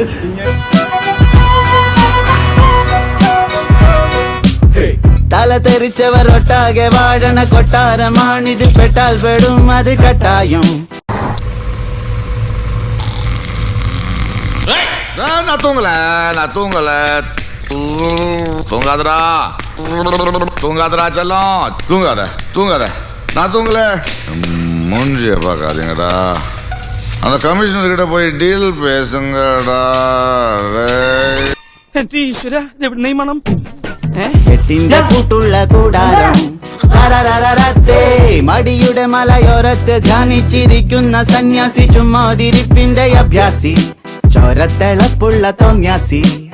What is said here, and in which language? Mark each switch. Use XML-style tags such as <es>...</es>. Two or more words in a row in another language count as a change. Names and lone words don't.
<ml>തല തെറിച്ചവർ ഒട്ടാകെ വാഴണ കൊട്ടാരമാണിത്. പെട്ടാൽ പെടും അത് കട്ടായും.</ml> <ta>தூங்காதடா செல்லம், தூங்காத. நான் தூங்கல. மூஞ்சிய பார்க்காதீங்கடா. அந்த கமிஷனர் கிட்ட போய் டீல் பேசுங்கடா.</ta> <ml>മണം എട്ടിന്റെ കൂട്ടുള്ള കൂടാരം. മടിയുടെ മലയോരത്ത് ധ്യാനിച്ചിരിക്കുന്ന സന്യാസി. ചുമ്മാതിരിപ്പിന്റെ അഭ്യാസി. ചോരത്തിളപ്പുള്ള തോന്യാസി.</ml>